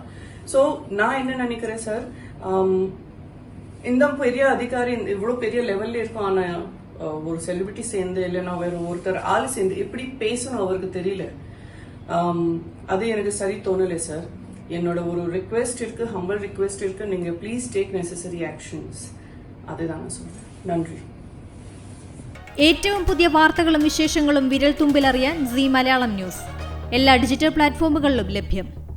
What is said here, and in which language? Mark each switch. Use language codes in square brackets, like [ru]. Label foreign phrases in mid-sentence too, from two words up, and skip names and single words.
[ta] ஸோ நான் என்ன நினைக்கிறேன் சார், இந்த பெரிய அதிகாரி இவ்வளோ பெரிய லெவல்ல இருக்கும், ஆனால் ஒரு செலிபிரிட்டி சேர்ந்து இல்லைன்னா வேற ஒருத்தர் ஆள் சேர்ந்து எப்படி பேசணும் அவருக்கு தெரியல. அது எனக்கு சரி தோணலை சார். என்னோட ஒரு ரிக்வெஸ்ட் இருக்கு, [en] humble request [ta] இருக்கு, நீங்க [en] please take necessary actions. [ta] அதுதான் நான் சொல்றேன். [ml] നന്ദി. ഏറ്റവും പുതിയ വാർത്തകളും വിശേഷങ്ങളും വിരൽ തുമ്പിലറിയാൻ സീ മലയാളം ന്യൂസ് എല്ലാ ഡിജിറ്റൽ പ്ലാറ്റ്ഫോമുകളിലും ലഭ്യം.